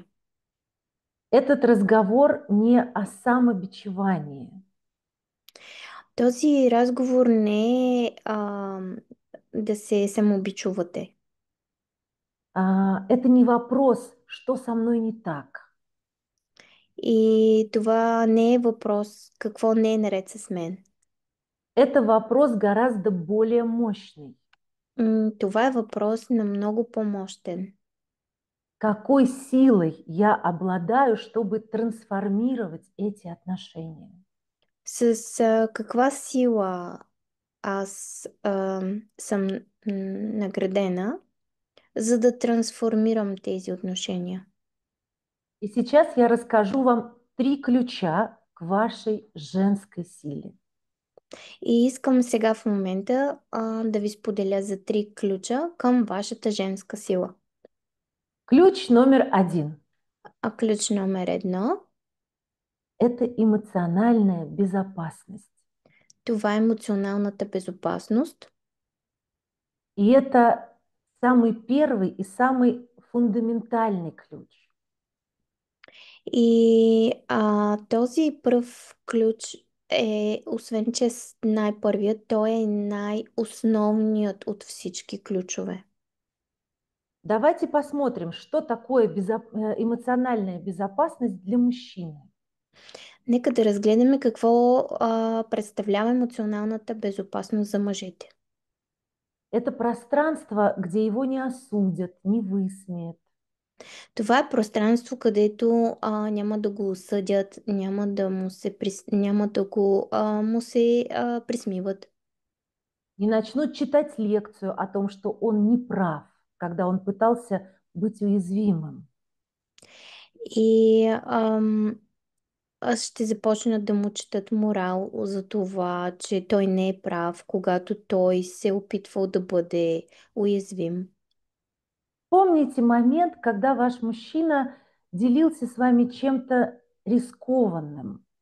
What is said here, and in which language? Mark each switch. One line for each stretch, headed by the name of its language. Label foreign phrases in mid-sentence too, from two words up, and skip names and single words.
Russian: Этот разговор не о самобичевании.
Bulgarian: Този разговор не е да се самобичувате.
Russian: Это не вопрос, что со мной не так.
Bulgarian: И това не е въпрос какво не е наред с мен.
Russian: Это вопрос гораздо более мощный.
Bulgarian: Това е въпрос на много по-мощен.
Russian: Какой силой я обладаю, чтобы трансформировать эти отношения?
Bulgarian: С каква сила аз съм наградена, за да трансформирам тези отношения.
Russian: И сейчас я расскажу вам три ключа к вашей женской силе.
Bulgarian: И искам сега в момента да ви споделя за 3 ключа към вашата женска сила.
Russian: Ключ номер один –
Bulgarian: А ключ номер 1,
Russian: это эмоциональная безопасность.
Bulgarian: това е емоционалната безопасност.
Russian: И это самый первый и самый фундаментальный ключ.
Bulgarian: И този пръв ключ е, освен че е най-първият, той е най-основният от всички ключове.
Russian: Давайте посмотрим, что такое эмоциональная безопасность для мужчины.
Bulgarian: Нека да разгледаме какво представлява емоционалната безопасност за мъжете.
Russian: Это пространство, где его не осудят, не высмеят.
Bulgarian: Това е пространство, където няма да го осъдят, няма да го му се присмиват.
Russian: Не начнут читать лекцию о том, что он не прав, когда он пытался быть уязвимым.
Bulgarian: И аз ще започна да му четат морал за това, че той не е прав, когато той се е опитвал да бъде уязвим.
Russian: Помните момент, когда ваш мужчина делился с вами чем-то рискованным?